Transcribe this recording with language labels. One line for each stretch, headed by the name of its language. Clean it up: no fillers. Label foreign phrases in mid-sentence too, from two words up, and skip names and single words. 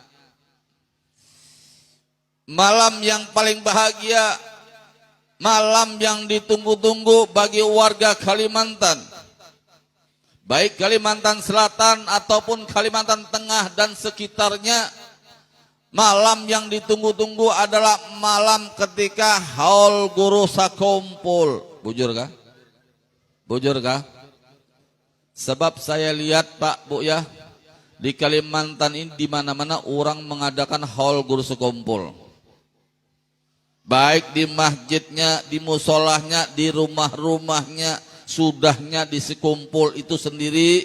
Indonesian: Malam yang paling bahagia, malam yang ditunggu-tunggu bagi warga Kalimantan. Baik Kalimantan Selatan ataupun Kalimantan Tengah dan sekitarnya. Malam yang ditunggu-tunggu adalah malam ketika haul guru sakumpul. Bujur kah?
Banjar: Bujur kah?
Indonesian: Sebab saya lihat Pak Bu ya, di Kalimantan ini di mana-mana orang mengadakan haul guru sekumpul. Baik di masjidnya, di musolahnya, di rumah-rumahnya, sudahnya di sekumpul itu sendiri.